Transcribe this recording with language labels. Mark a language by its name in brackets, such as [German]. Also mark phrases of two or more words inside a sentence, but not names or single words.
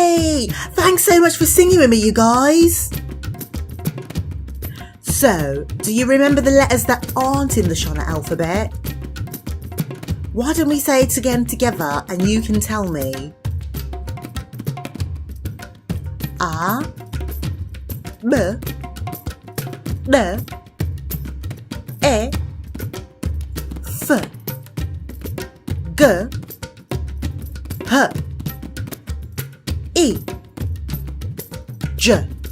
[English] Thanks so much for singing with me, you guys. So, do you remember the letters that aren't in the Shona alphabet? Why don't we say it again together and you can tell me? A, B, D, E, F, G, H, I, J,